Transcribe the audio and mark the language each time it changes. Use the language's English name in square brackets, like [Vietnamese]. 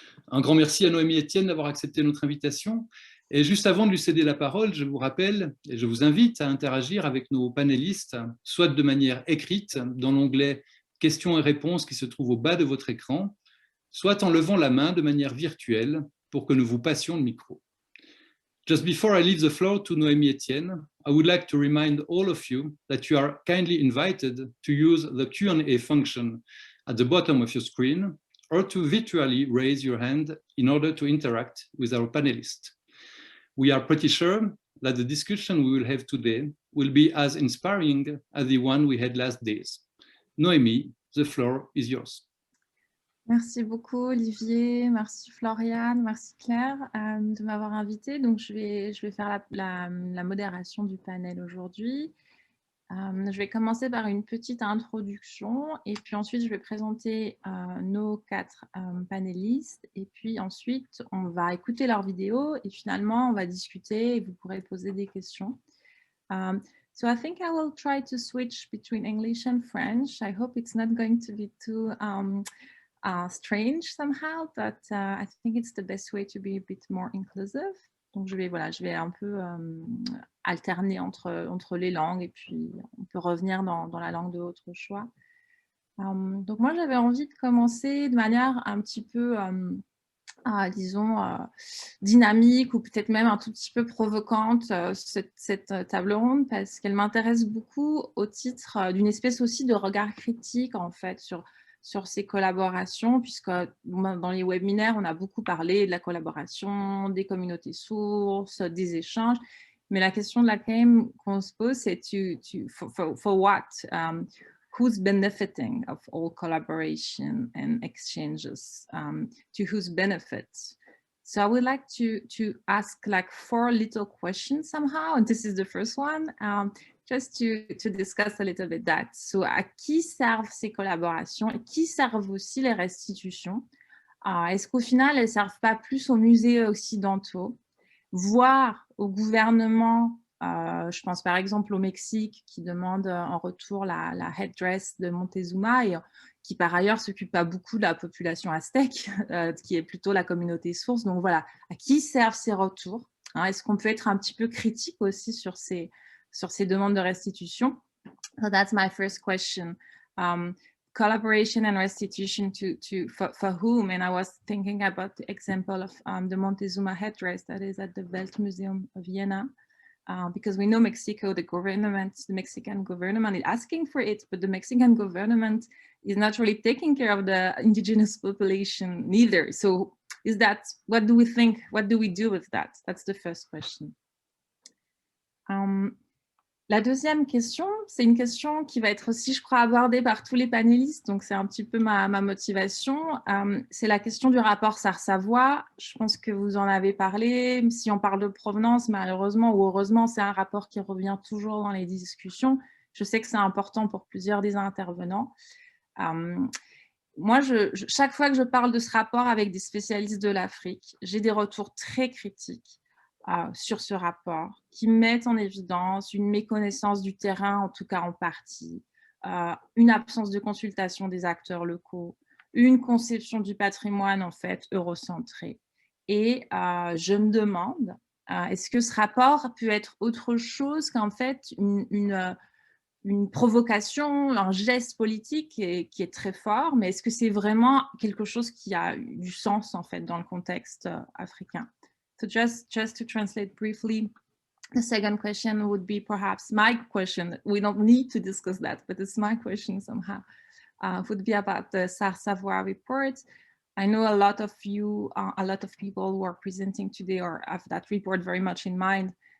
[French] Un grand merci à Noémie Etienne d'avoir accepté notre invitation. Et juste avant de lui céder la parole, je vous rappelle et je vous invite à interagir avec nos panélistes, soit de manière écrite dans l'onglet « Questions et réponses » qui se trouve au bas de votre écran, soit en levant la main de manière virtuelle pour que nous vous passions le micro. [English] Just before I leave the floor to Noémie Etienne, I would like to remind all of you that you are kindly invited to use the Q&A function at the bottom of your screen or to virtually raise your hand in order to interact with our panelists. We are pretty sure that the discussion we will have today will be as inspiring as the one we had last days. Noémie, the floor is yours. [French] Merci beaucoup Olivier, merci Floriane, merci Claire de m'avoir invitée. Donc je vais faire la modération du panel aujourd'hui. Je vais commencer par une petite introduction et puis ensuite je vais présenter nos 4 panélistes et puis ensuite on va écouter leurs vidéos et finalement on va discuter et vous pourrez poser des questions. [English] So I think I will try to switch between English and French. I hope it's not going to be too strange somehow, but I think it's the best way to be a bit more inclusive. [French] Donc je vais un peu alterner entre les langues et puis on peut revenir dans la langue de votre choix. Donc moi j'avais envie de commencer de manière un petit peu, disons, dynamique ou peut-être même un tout petit peu provocante cette table ronde parce qu'elle m'intéresse beaucoup au titre d'une espèce aussi de regard critique en fait sur ces collaborations, puisque dans les webinaires, on a beaucoup parlé de la collaboration, des communautés sources, des échanges, mais la question de laquelle qu'on se pose, c'est [English] for what? Who's benefiting of all collaboration and exchanges? To whose benefits? So I would like to ask like 4 little questions somehow, and this is the first one. Just to discuss a little bit that. So, [French] à qui servent ces collaborations et qui servent aussi les restitutions? Est-ce qu'au final, elles ne servent pas plus aux musées occidentaux, voire au gouvernement? Je pense par exemple au Mexique qui demande en retour la headdress de Montezuma et qui par ailleurs s'occupe pas beaucoup de la population aztèque, qui est plutôt la communauté source. Donc voilà, à qui servent ces retours, hein? Est-ce qu'on peut être un petit peu critique aussi sur ces demandes de restitution? [English] So that's my first question. Collaboration and restitution for whom? And I was thinking about the example of the Montezuma headdress that is at the Weltmuseum of Vienna, because we know Mexico, the Mexican government is asking for it, but the Mexican government is not really taking care of the indigenous population neither. So what do we think? What do we do with that? That's the first question. [French] La deuxième question, c'est une question qui va être aussi, je crois, abordée par tous les panélistes, donc c'est un petit peu ma motivation. C'est la question du rapport Sarr-Savoy. Je pense que vous en avez parlé. Si on parle de provenance, malheureusement ou heureusement, c'est un rapport qui revient toujours dans les discussions. Je sais que c'est important pour plusieurs des intervenants. Moi, chaque fois que je parle de ce rapport avec des spécialistes de l'Afrique, j'ai des retours très critiques sur ce rapport, qui mettent en évidence une méconnaissance du terrain, en tout cas en partie, une absence de consultation des acteurs locaux, une conception du patrimoine en fait eurocentrée. Et je me demande, est-ce que ce rapport peut être autre chose qu'en fait une provocation, un geste politique qui est très fort, mais est-ce que c'est vraiment quelque chose qui a du sens en fait dans le contexte africain? [English] So just to translate briefly, the second question would be perhaps my question. We don't need to discuss that, but it's my question somehow. Would be about the Sarr-Savoy report. I know a lot of people who are presenting today or have that report very much in mind.